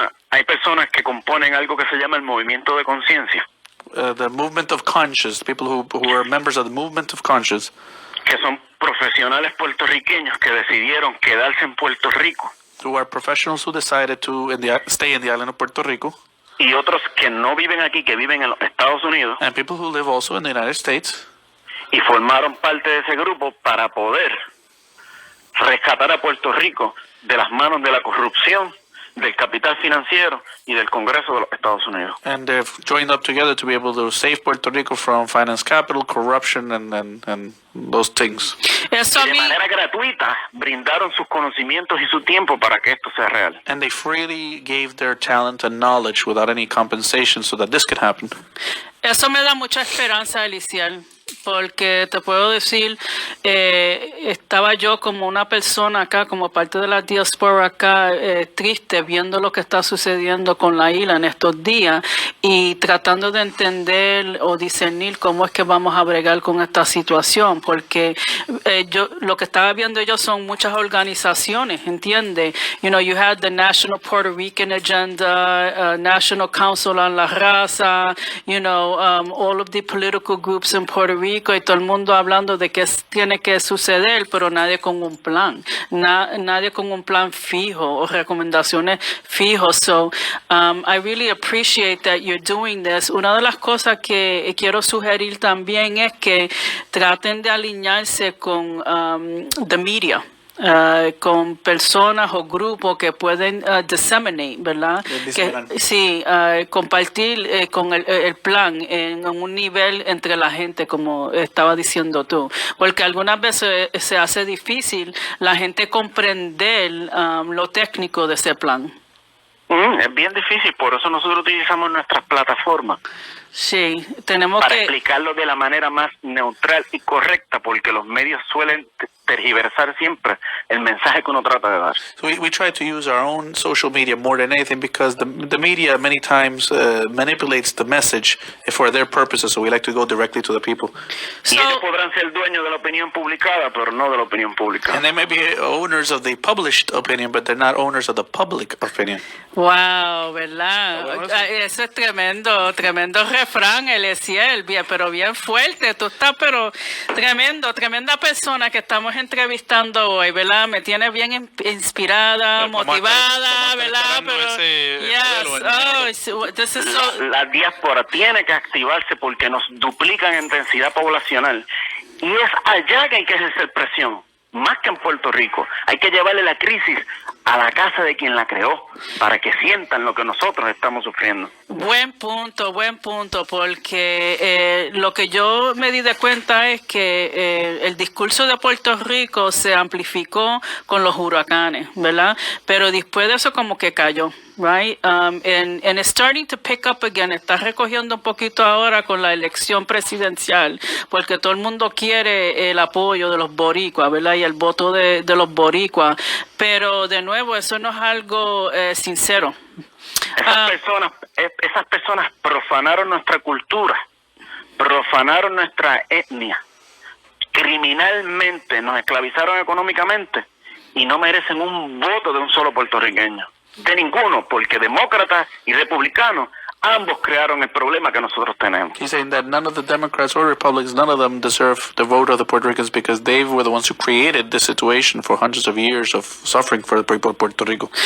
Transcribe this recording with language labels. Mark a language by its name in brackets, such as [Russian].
[Spanish] Hay personas que componen algo que se llama el movimiento de conciencia. [English] The movement of conscience, people who are members of the movement of conscience. [Spanish] Que son profesionales puertorriqueños que decidieron quedarse en Puerto Rico. [English] Who are professionals who decided to stay in the island of Puerto Rico. [Spanish] Y otros que no viven aquí, que viven en los Estados Unidos. [English] And people who live also in the United States. [Spanish] Y formaron parte de ese grupo para poder rescatar a Puerto Rico de las manos de la corrupción, del capital financiero y del Congreso de los Estados Unidos. [English] And they've joined up together to be able to save Puerto Rico from finance capital, corruption, and those things. [Spanish] De manera gratuita brindaron sus conocimientos y su tiempo para que esto sea real. [English] And they freely gave their talent and knowledge without any compensation so that this could happen. [Spanish] Eso me da mucha esperanza, Eliezer, porque te puedo decir, estaba yo como una persona acá, como parte de la diáspora acá, triste, viendo lo que está sucediendo con la isla en estos días y tratando de entender o discernir cómo es que vamos a bregar con esta situación, porque yo lo que estaba viendo yo son muchas organizaciones, ¿entiendes? [English] You know, you had the National Puerto Rican Agenda, National Council on la Raza, you know, all of the political groups in Puerto Rico, [Spanish] y todo el mundo hablando de qué tiene que suceder, pero nadie con un plan, nadie con un plan fijo o recomendaciones fijos. [English] So, I really appreciate that you're doing this. [Spanish] Una de las cosas que quiero sugerir también es que traten de alinearse con [English] the media. [Spanish] Con personas o grupos que pueden [English] disseminate, [Spanish] ¿verdad? Que, sí, compartir con el plan en un nivel entre la gente, como estaba diciendo tú. Porque algunas veces se hace difícil la gente comprender lo técnico de ese plan. Es bien difícil, por eso nosotros utilizamos nuestras plataformas. Sí, tenemos para explicarlo de la manera más neutral y correcta, porque los medios suelen tergiversar siempre el mensaje que uno trata de dar. [English] So we try to use our own social media more than anything because the media many times manipulates the message for their purposes, so we like to go directly to the people. [Spanish] Y ellos podrán ser dueños de la opinión publicada, pero no de la opinión pública. [English] And they may be owners of the published opinion, but they're not owners of the public opinion. [Spanish] Wow, ¿verdad? Eso es tremendo refrán, Eliezer, bien, pero bien fuerte. Tú estás, pero tremenda persona que estamos entrevistando hoy, ¿verdad? Me tiene bien inspirada, motivada, ¿verdad? Pero, la diáspora tiene que activarse porque nos duplican en densidad poblacional. Y es allá que hay que ejercer presión, más que en Puerto Rico. Hay que llevarle la crisis a la casa de quien la creó, para que sientan lo que nosotros estamos sufriendo. Buen punto, porque lo que yo me di de cuenta es que el discurso de Puerto Rico se amplificó con los huracanes, ¿verdad? Pero después de eso como que cayó. [English] Right, and it's starting to pick up again. [Spanish] Está recogiendo un poquito ahora con la elección presidencial, porque todo el mundo quiere el apoyo de los boricuas, ¿verdad? Y el voto de los boricuas. Pero de nuevo, eso no es algo sincero. Esas personas profanaron nuestra cultura, profanaron nuestra etnia, criminalmente nos esclavizaron económicamente y no merecen un voto de un solo puertorriqueño. De ninguno, porque demócratas y republicanos ambos crearon el problema que nosotros tenemos. [English] He's saying that none of the Democrats or Republicans, none of them deserve the vote of the Puerto Ricans because they were the ones who created the situation for hundreds of years of suffering for the people of Puerto Rico.